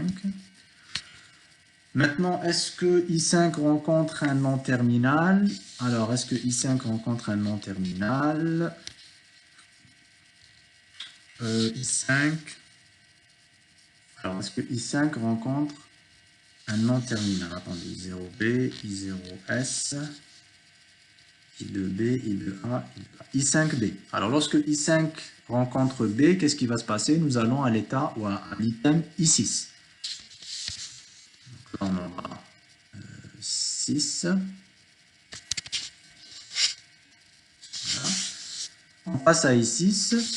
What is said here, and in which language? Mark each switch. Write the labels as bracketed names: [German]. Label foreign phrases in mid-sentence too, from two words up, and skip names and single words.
[French] Maintenant, est-ce que I5 rencontre un non terminal? Alors, est-ce que I5 rencontre un non terminal? I5. Alors, est-ce que I5 rencontre un non terminal? Attendez, I0B, I0S, I2B, I2A, I2A. I5B. Alors, lorsque I5 rencontre B, qu'est-ce qui va se passer? Nous allons à l'état ou à l'item I6. Donc là, on aura 6. Voilà. On passe à I6.